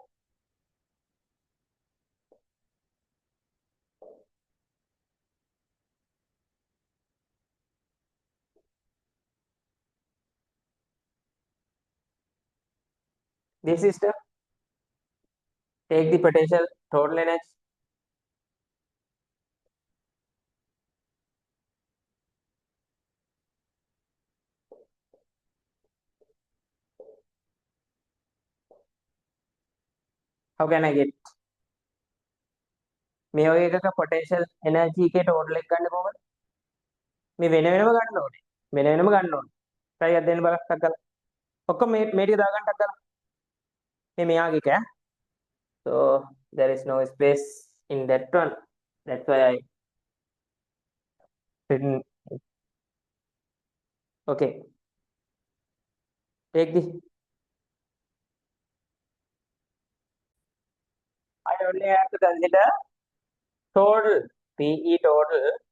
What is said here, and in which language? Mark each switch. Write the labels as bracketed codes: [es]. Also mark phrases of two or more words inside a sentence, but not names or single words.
[en] This system, take the potential total energy. How can I get [si] මේ වගේ එකක [en] potential energy [si] එකේ total එක ගන්න කොහොමද? මේ වෙන වෙනම ගන්න ඕනේ. try එකක් දෙන්න බලන්න ටක් කරලා. ඔක්කොම මේ ටික දාගන්න ටක් කරලා. මේ මෙයාගේ එක ඈ. [en] So there is no space in that one. That's why I written. Okay, take this. I only have to consider total PE total